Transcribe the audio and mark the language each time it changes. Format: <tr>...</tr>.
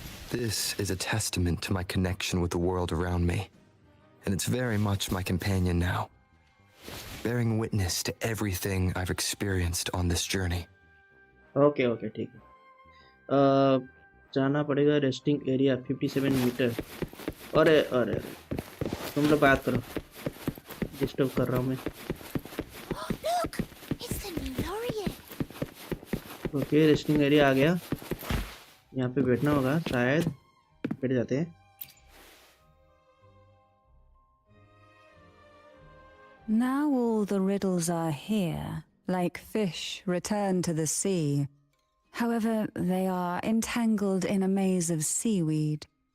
<en>This is a testament to my connection with the world around me, and it's very much my companion now, bearing witness to everything I've experienced on this journey.</en> <hi>Okay okay ठीक है। जाना पड़ेगा resting area 57 metre. अरे अरे तुम लोग बात करो, डिस्टर्ब कर रहा हूँ मैं।</hi> <en>Look, it's the new laureate.</en> <hi>Okay resting area आ गया, यहाँ पे बैठना होगा शायद, बैठ जाते हैं।</hi> <en>Now all the riddles are here, like fish returned to the sea. However, they are entangled in a maze of seaweed.</en>